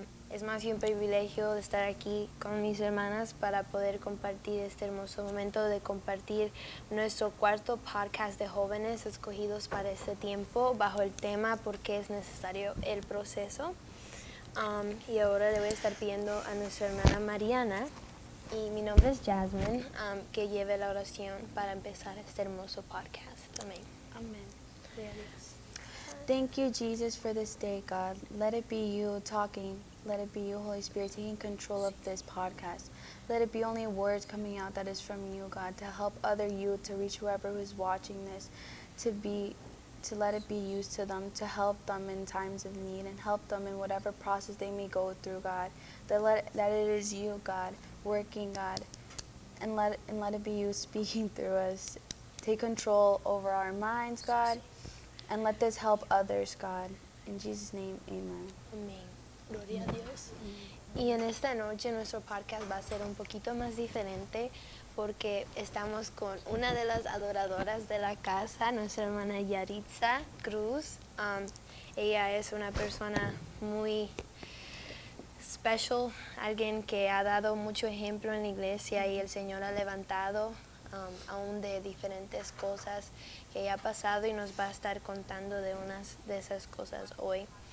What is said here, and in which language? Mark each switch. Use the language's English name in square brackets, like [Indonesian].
[Spanish] Es más que un privilegio de estar aquí con mis hermanas para poder compartir este hermoso momento de compartir nuestro cuarto podcast de jóvenes escogidos para este tiempo bajo el tema ¿por qué es necesario el proceso? Y ahora le voy a estar pidiendo a nuestra hermana Mariana, y mi nombre es Jasmine, que lleve la oración para empezar este hermoso podcast. Amén. [English] Amen. [Spanish] Gloria a Dios. [English] Thank you, Jesus, for this day, God. Let it be you talking. Let it be you, Holy Spirit, taking control of this podcast. Let it be only words coming out that is from you, God, to help other youth, to reach whoever who is watching this, to let it be used to them, to help them in times of need and help them in whatever process they may go through, God. That it is you, God, working, God, and let it be you speaking through us. Take control over our minds, God, and let this help others, God. In Jesus' name, amen. [Spanish] Amén. Gloria a Dios. Y en esta noche nuestro podcast va a ser un poquito más diferente porque estamos con una de las adoradoras de la casa, nuestra hermana Yaritza Cruz. Ella es una persona muy special, alguien que ha dado mucho ejemplo en la iglesia y el Señor ha levantado aún de diferentes cosas que ella ha pasado y nos va a estar contando de unas de esas cosas hoy.